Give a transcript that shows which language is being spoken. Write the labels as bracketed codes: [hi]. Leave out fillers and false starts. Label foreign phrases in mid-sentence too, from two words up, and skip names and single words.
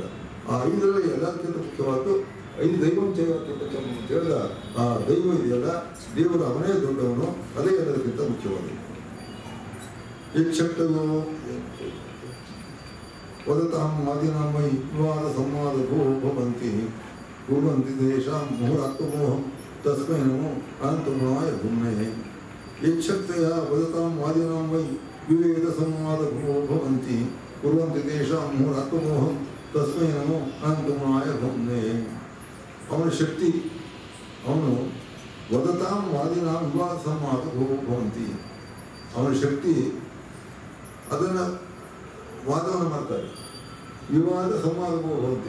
[kn] ಆ 5ರಲ್ಲಿ ಎಲ್ಲದಕ್ಕಿಂತ ಮುಖ್ಯವಾದ್ದು 5 ದೈವಂಚೇವ ಅಂತ ಹೇಳಿದ ಆ ದೈವ ಇದೆಯಲ್ಲ, ದೇವರು ಅವನೇ ದೊಡ್ಡವನು, ಅದೇ ಎಲ್ಲದಕ್ಕಿಂತ ಮುಖ್ಯವಾದದ್ದು. [sa] ಯಕ್ಷಕ್ತಯೋ ವದತಾಂ ಮಾದಿನಾಮೈ ವಿವಾದ ಸಂವಾದ ಭವಂತಿ ಕುರ್ವಂತಿ ತೇಷಾಂ ಮುಹುರಾತ್ಮಮೋಹಂ ತಸ್ಮೈ ನಮೋ ಅನಂತಗುಣಾಯ ಭೂಮ್ನೇ. ಯಕ್ಷಕ್ತಯ ವದತಾಂ ಮಾದಿನಾಂ ವೈ ವಿವೇದ ಸಂವಾದ ಭವಂತಿ ಕುರ್ವಂತಿ ತೇಷಾಂ ಮುಹುರಾತ್ಮಮೋಹಂ ತಸ್ಮೈ ನಮೋ ಅನಂತಗುಣಾಯ ಭೂಮ್ನೇ. [kn] ಅವನ ಶಕ್ತಿ, ಅವನು [sa] ವದತಾಂ ವಾದಿನಾಂ ವಿವಾದ ಸಂವಾದ ಭವಂತಿ. [kn] ಅವನ ಶಕ್ತಿ ಅದನ್ನು ವಾದವನ್ನು ಮಾಡ್ತಾರೆ. [sa] ವಿವಾದ ಸಂವಾದ ಭವಂತಿ.